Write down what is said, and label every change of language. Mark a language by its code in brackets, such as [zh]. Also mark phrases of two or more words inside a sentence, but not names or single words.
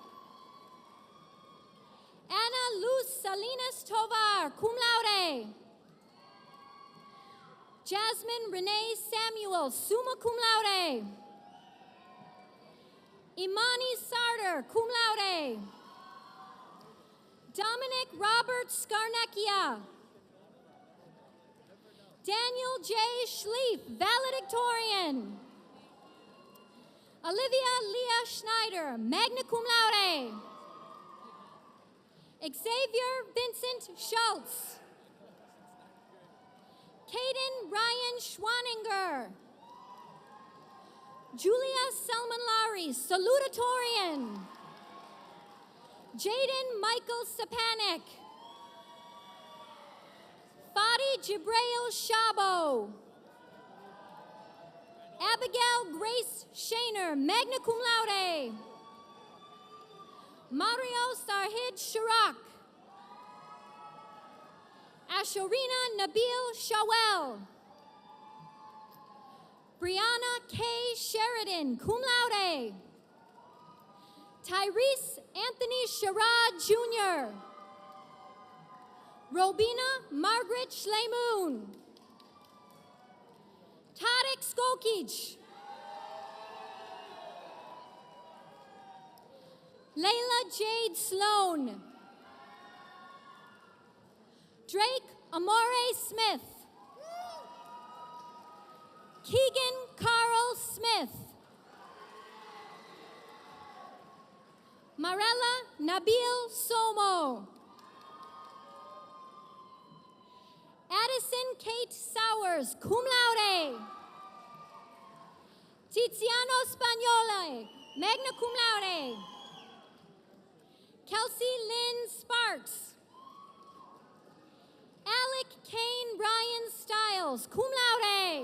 [en] Anna Luz Salinas Tovar, [la] cum laude. [en] Jasmine Renee Samuel, [la] summa cum laude. [en] Imani Sarter, [la] cum laude. [en] Dominic Robert Scarnecchia. Daniel J. Schlief, valedictorian. Olivia Leah Schneider, [la] magna cum laude. [en] Xavier Vincent Schultz. Caden Ryan Schwaninger. Julia Selman Lowry, salutatorian. Jaden Michael Sapanik. Fadi Jibrail Shabo. Abigail Grace Shaner, [la] magna cum laude. [en] Mario Sarhid Sharak. Ashorina Nabil Shawel. Brianna K. Sheridan, [la] cum laude. [en] Tyrese Anthony Sherrod Jr. Robina Margaret Schlemoon. Tarek Skokic. Layla Jade Sloan. Drake Amore Smith. Keegan Carl Smith. Marella Nabil Somo. Addison Kate Sowers, [la] cum laude. [en] Tiziano Spagnole, [la] magna cum laude. [en] Kelsey Lynn Sparks. Alec Kane Ryan Stiles, [la] cum laude.